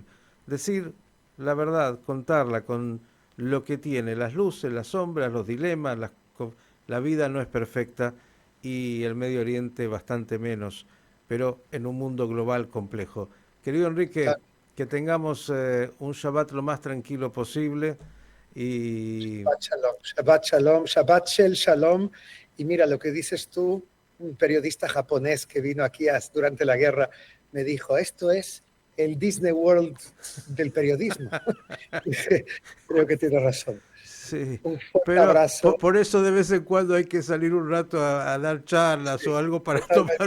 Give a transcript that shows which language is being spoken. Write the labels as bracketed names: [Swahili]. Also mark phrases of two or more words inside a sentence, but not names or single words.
[Spanish] Decir la verdad, contarla con lo que tiene, las luces, las sombras, los dilemas, la vida no es perfecta y el Medio Oriente bastante menos, pero en un mundo global complejo. Querido Enrique, que tengamos un Shabbat lo más tranquilo posible y... [Hebrew] שבת שלום, שבת שלום, שבת של שלום. [Spanish] Y mira lo que dices tú, un periodista japonés que vino aquí durante la guerra me dijo, esto es el Disney World del periodismo. Creo que tiene razón. Sí, Un fuerte pero abrazo. por eso de vez en cuando hay que salir un rato a dar charlas o algo para tomar